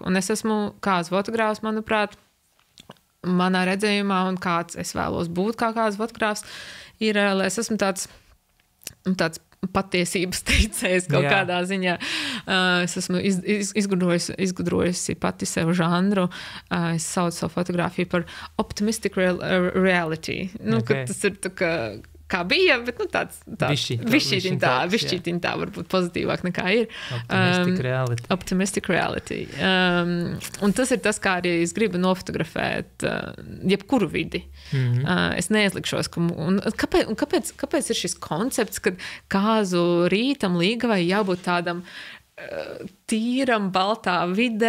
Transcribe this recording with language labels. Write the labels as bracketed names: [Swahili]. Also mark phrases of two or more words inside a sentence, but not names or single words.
[Latvian] Un es esmu kāds fotogrāfs, manuprāt, manā redzējumā, un kāds es vēlos būt kā kāds fotogrāfs, ir, lai es esmu tāds patiesības teicējs kaut kādā ziņā. Es esmu izgudrojusi pati sev žanru. Es saucu savu fotogrāfiju par [English] optimistic reality. [Latvian] Kad tas ir kā bija, bet tāds višķītiņ tā, varbūt pozitīvāk nekā ir. [English] Optimistic reality. [Latvian] Un tas ir tas, kā arī es gribu nofotografēt jebkuru vidi. Es neizlikšos. Kāpēc ir šis koncepts, kad kāzu rītam Līgavai jābūt tādam tīram, baltā vidē?